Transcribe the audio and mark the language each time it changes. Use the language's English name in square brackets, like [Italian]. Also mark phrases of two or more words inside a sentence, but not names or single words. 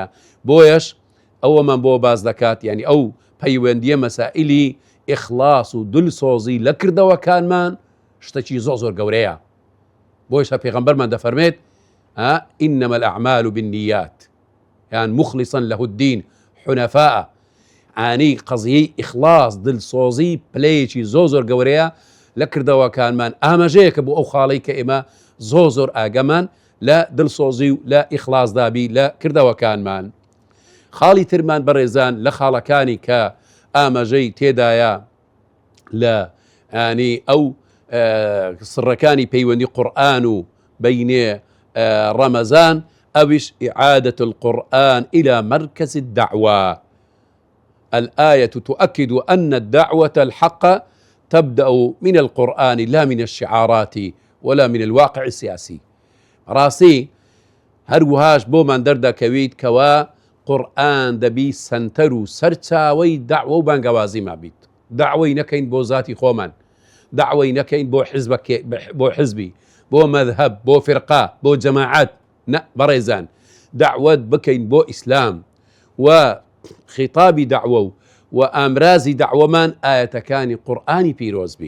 [Central Kurdish] بۆیەش ئەوەمان بۆ باز دەکات، یعنی ئەو پەیوەندیە مەسائلی ئیخلاص و دڵسۆزی لە کردەوەکانمان شتێکی زۆر گەورەیە. بۆیش پێغەمبەرمان دەفەرمێت [Arabic] ئینەمە الأعمال بالنیات، [Central Kurdish] یان [Arabic] مخلصا له الدین حونەفاء، [Central Kurdish] ئانی قەزیەی ئیخلاص دڵسۆزی پلەیەکی زۆر گەورەیە لە کردەوەکانمان، ئاماژەیەکە بۆ ئەو خاڵی کە ئێمە زۆر ئاگەمان لە دڵسۆزی و لە ئیخلاص دابی لە کردەوەکانمان. خاڵی ترمان بەڕێزان لە خاڵەکانی کە ئاماژەی تێدایە لە ینی ئەو سڕەکانی پەیوەندی قورئان و بەینێ ڕەمەزان، ئەویش [Arabic] ئیعادة القرآن إلى مركز الدعوة. الآية تؤكد أن الدعوة الحق تبدأ من القرآن لا من الشعارات ولا من الواقع السياسي. [Central Kurdish] راسي هەروەهاش بۆمان دەردەکەویت کەوا قورئان دەبی سەنتەر و سەرچاوەی داعوە و بانگەوازی مابیت. داعوەی نەکەین بۆ ذاتی خۆمان، داعوەی نەکەین بۆ حزبی، بۆ مەذهب، بۆ فرقا، بۆ جەماعەت، نە بەڕێزان، داعوەت بکەین بۆ ئیسلام و خیتابی داعوە و ئامرازی داعوەمان ئاەتەکانی قورئانی پیرۆزبی.